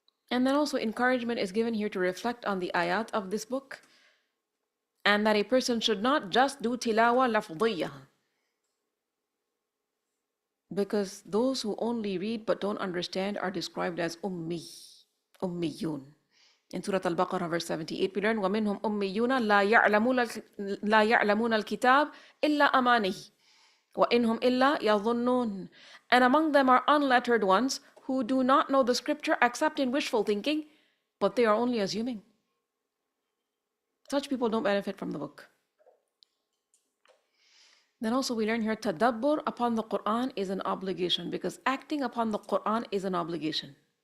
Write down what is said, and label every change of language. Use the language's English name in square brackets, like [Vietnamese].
[English] And then also encouragement is given here to reflect on the ayat of this book, and that a person should not just do tilawa lafdiyah, because those who only read but don't understand are described as ummiyun. In Surah Al-Baqarah verse 78 we learn [Arabic] وَمِنْهُمْ أُمِّيُّونَ لَا يَعْلَمُونَ الْكِتَابَ إِلَّا أَمَانِهِ وَإِنْهُمْ إِلَّا يَظُنُّونَ. [English] And among them are unlettered ones who do not know the scripture except in wishful thinking, but they are only assuming. Such people don't benefit from the book. Then also we learn here, tadabbur upon the Qur'an is an obligation, because acting upon the Qur'an is an obligation.